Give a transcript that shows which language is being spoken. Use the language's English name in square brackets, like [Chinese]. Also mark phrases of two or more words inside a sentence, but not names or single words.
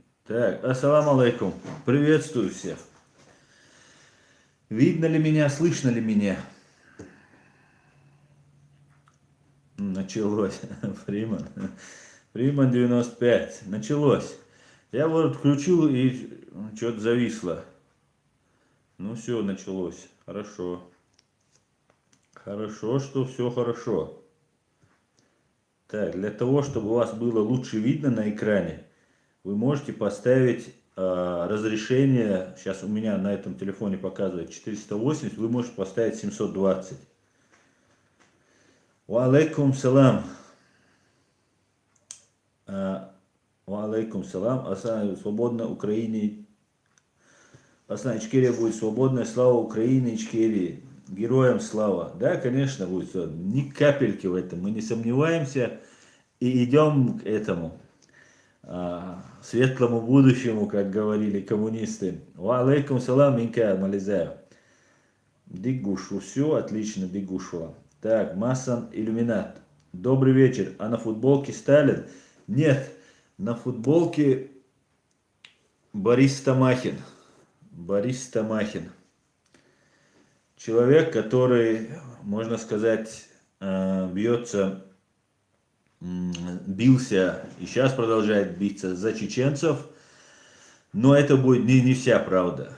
[Russian] Так, [Arabic] السلام عليكم. [Russian] Приветствую всех. Видно ли меня, слышно ли меня? Началось. Фриман. Фриман 95. Началось. Я вот включил и что-то зависло. Ну все, началось. Хорошо. Хорошо, что все хорошо. Так, для того, чтобы у вас было лучше видно на экране, вы можете поставить разрешение, сейчас у меня на этом телефоне показывает 480, вы можете поставить 720. [Arabic] وعليكم السلام. وعليكم السلام. [Russian] Асан, свободно Украине. Асан, Ичкерия будет свободная. Слава Украине, Ичкерии. Героям слава. Да, конечно, будет все. Ни капельки в этом. Мы не сомневаемся и идем к этому светлому будущему, как говорили коммунисты. [Arabic] وعليكم السلام, Минка Мализаев. [Russian] Дигушу, все отлично, Дигушуа. Так, Масан Иллюминат. Добрый вечер. А на футболке Сталин? Нет, на футболке Борис Тамахин. Борис Тамахин. Человек, который, можно сказать, бился и сейчас продолжает биться за чеченцев, но это будет не вся правда.